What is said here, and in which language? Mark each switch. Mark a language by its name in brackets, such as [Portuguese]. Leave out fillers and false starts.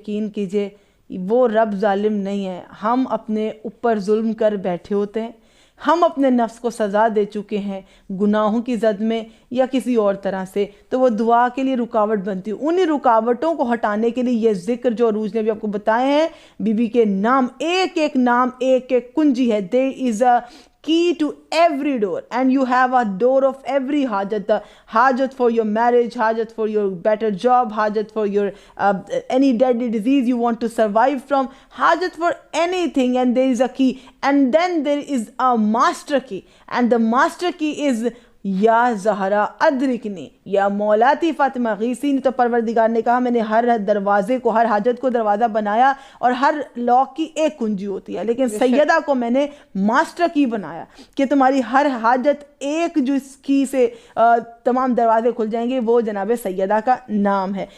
[Urdu] کیجئے وہ رب ظالم نہیں ہے، ہم اپنے اوپر ظلم کر بیٹھے ہوتے ہیں، ہم اپنے نفس کو سزا دے چکے ہیں گناہوں کی زد میں یا کسی اور طرح سے، تو وہ دعا کے لیے رکاوٹ بنتی ہے۔ انہی رکاوٹوں کو ہٹانے کے لیے یہ ذکر جو عروج نے بھی آپ کو بتائے ہیں، بی بی کے نام ایک ایک کنجی ہے۔ [English] there is a key to every door, and you have a door of every hajat, the hajat for your marriage, hajat for your better job, hajat for your any deadly disease you want to survive from, hajat for anything, and there is a key. And then there is a master key, and the master key is [Urdu] یا زہرا ادرکنی یا مولاتی فاطمہ غیثی نے. تو پروردگار نے کہا میں نے ہر دروازے کو, ہر حاجت کو دروازہ بنایا, اور ہر لاک کی ایک کنجی ہوتی ہے, لیکن سیدہ کو میں نے ماسٹر کی بنایا کہ تمہاری ہر حاجت ایک جس کی سے تمام دروازے کھل جائیں گے, وہ جناب سیدہ کا نام ہے.